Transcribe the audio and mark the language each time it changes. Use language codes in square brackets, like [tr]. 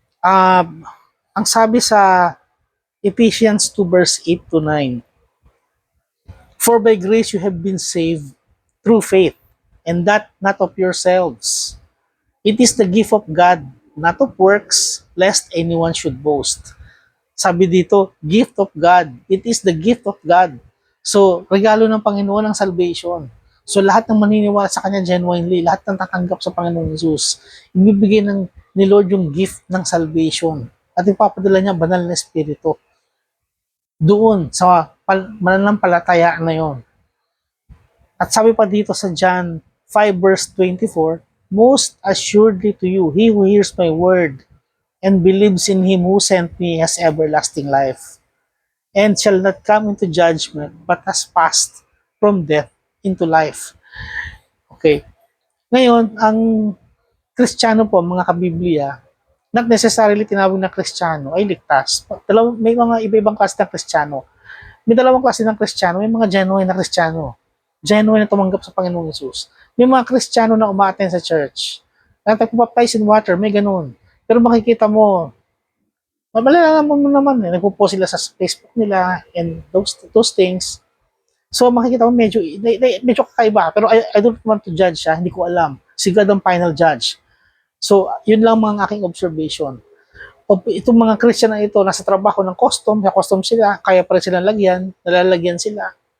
[tl] Ang sabi sa [en] Ephesians 2 verse 8 to 9, for by grace you have been saved through faith, and that not of yourselves. It is the gift of God, not of works, lest anyone should boast. [tl] Sabi dito, [en] gift of God. It is the gift of God. [tl] So, regalo ng Panginoon ang salvation. So, lahat ng maniniwala sa Kanya genuinely, lahat ng tatanggap sa Panginoong Jesus, ibibigay ni Lord yung gift ng salvation. At ipapadala niya banal na Espiritu. Doon, sa mananampalataya na yon. At sabi pa dito sa [en] John 5 verse 24, most assuredly to you, he who hears my word and believes in him who sent me has everlasting life, and shall not come into judgment, but has passed from death into life. Okay. [tl] Ngayon, ang Kristiyano po, mga kabiblia, [en] not necessarily [tl] tinawag na Kristiyano ay ligtas. May mga iba-ibang klase ng Kristiyano. May dalawang klase ng Kristiyano. May mga genuine na Kristiyano. Genuine na tumanggap sa Panginoong Yesus. May mga Kristiyano na umaattend sa church. Nagpapabaptize in water, may ganun. Pero makikita mo, malalaman mo naman, nagpo-post sila sa Facebook nila [en] and those things. [tl] So makikita mo medyo kakaiba. Pero [en] I don't want to judge [tl] siya, hindi ko alam. Si God ang final judge. So yun lang mga aking observation. O itong mga Christian na ito, nasa trabaho ng custom sila, kaya pa rin silang lagyan, nalalagyan sila.